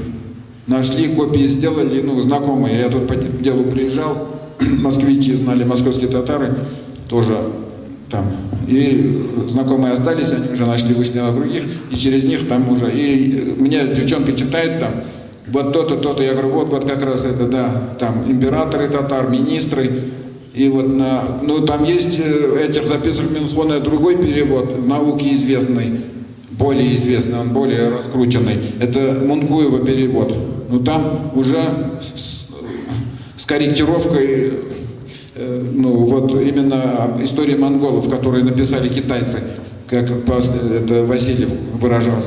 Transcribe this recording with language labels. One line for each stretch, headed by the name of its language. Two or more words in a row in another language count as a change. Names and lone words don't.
Russian: Нашли, копии сделали, ну, знакомые. Я тут по делу приезжал, москвичи знали, московские татары тоже там. И знакомые остались, они уже нашли, вышли на других, и через них там уже. И мне девчонка читает там, вот то-то, то-то. Я говорю, вот как раз это, да, там императоры татар, министры. И вот ну, там есть этих записок Минхона другой перевод, в науке известный, более известный, он более раскрученный. Это Мункуева перевод. Но там уже с корректировкой, ну вот именно истории монголов, которые написали китайцы, как это Васильев выражался.